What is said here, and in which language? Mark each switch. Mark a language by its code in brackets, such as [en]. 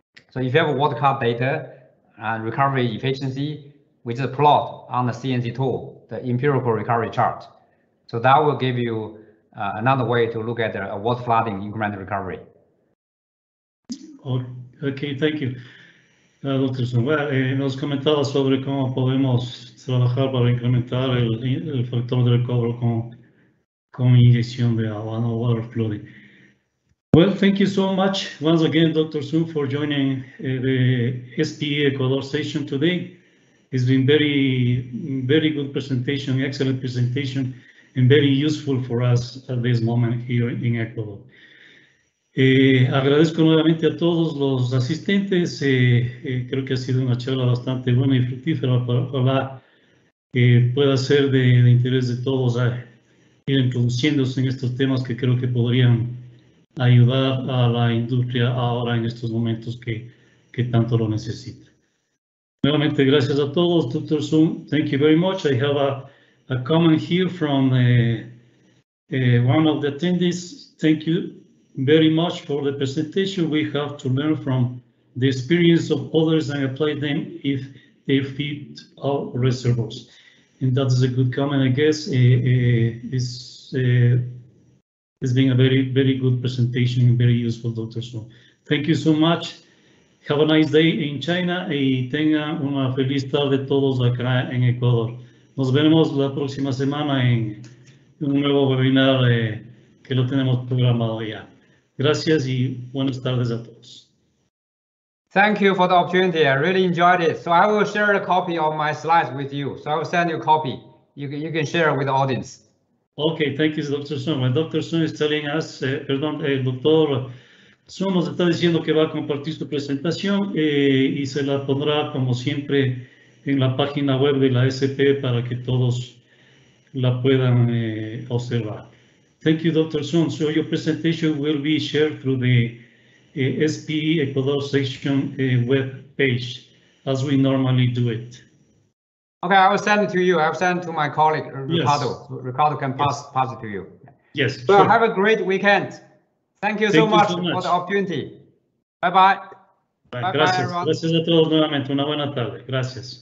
[en] So if you have water cut data and recovery efficiency, we just plot on the C&C tool, the empirical recovery chart. So that will give you another way to look at the water flooding incremental recovery. Okay, thank you. Dr. [es] Sun, nos comentaba sobre cómo podemos trabajar para incrementar el factor de recobro con inyección de agua, no [en] water flooding. Well, thank you so much once again, Dr. Sun, for joining the SPE Ecuador Section today. It's been very good presentation, excellent presentation, and very useful for us at this moment here in Ecuador. [es] Agradezco nuevamente a todos los asistentes. Creo que ha sido una charla bastante buena y fructífera. Ojalá pueda ser de interés de todos a ir introduciéndose en estos temas que creo que podrían ayudar a la industria ahora en estos momentos que tanto lo necesita. Nuevamente, gracias a todos. [en] Dr. Sun, thank you very much. I have a comment here from one of the attendees. Thank you very much for the presentation. We have to learn from the experience of others and apply them if they fit our reservoirs. And that is a good comment, I guess. It's been a very good presentation and very useful, Dr. Sun. Thank you so much. Have a nice day in China [es] y tengan una feliz tarde todos acá en Ecuador. Nos veremos la próxima semana en un nuevo webinar que lo tenemos programado ya. Gracias y buenas tardes a todos. [en] Thank you for the opportunity. I really enjoyed it. So I will share a copy of my slides with you. So I will send you a copy. You can share with the audience. Okay, thank you, Dr. Sun. When Dr. Sun is telling us, [es] el doctor Sun nos está diciendo que va a compartir su presentación y se la pondrá, como siempre, en la página web de la SPE para que todos la puedan observar. [en] Thank you, Dr. Sun. So your presentation will be shared through the SPE Ecuador Section web page, as we normally do it. Okay, I will send it to you. I will send it to my colleague, Ricardo. Yes. So Ricardo can pass it to you. Yes. So sure. have a great weekend. Thank you so much for the opportunity. Bye-bye. [es] Gracias. [en] Everyone. [es] Gracias a todos nuevamente. Una buena tarde. Gracias.